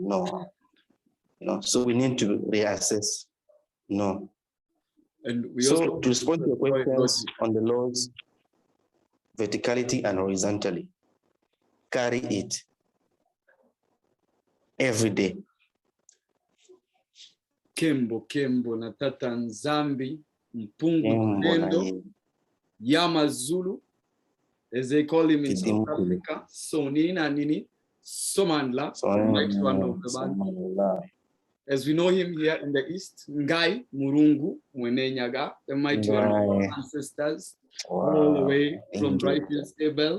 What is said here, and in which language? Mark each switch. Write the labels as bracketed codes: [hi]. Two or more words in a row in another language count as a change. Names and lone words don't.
[en] No. So we need to reassess. No. And we so also to respond to your questions on the laws, verticality and horizontally, carry it every day. [kg] Kembo na TATA NZAMBI Mpungu Nendo Yama Zulu, [en] as they call him in South Africa, Sonina Nini Somandla, the mighty one of the band. As we know him here in the East, Ngai Murungu Mwenenyaga, the mighty one of our ancestors, all the way from Brightfields Abel.